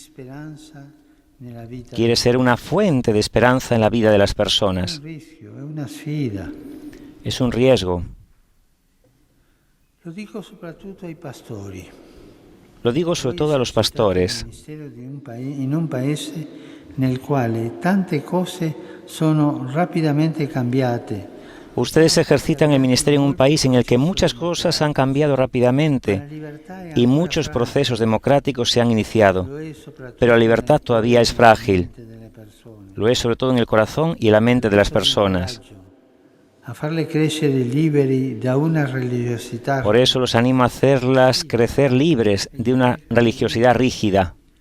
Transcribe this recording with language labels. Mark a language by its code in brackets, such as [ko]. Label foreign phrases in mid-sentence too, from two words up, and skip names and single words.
[es] Quiere ser una fuente de esperanza en la vida de las personas. Es un riesgo. Lo digo sobre todo a los pastores. En un país [it] nel quale tante cose sono rapidamente cambiate. [es] Ustedes ejercitan el ministerio en un país en el que muchas cosas han cambiado rápidamente y muchos procesos democráticos se han iniciado, pero la libertad todavía es frágil. Lo es sobre todo en el corazón y en la mente de las personas. Por eso los animo a hacerlas crecer libres de una religiosidad rígida.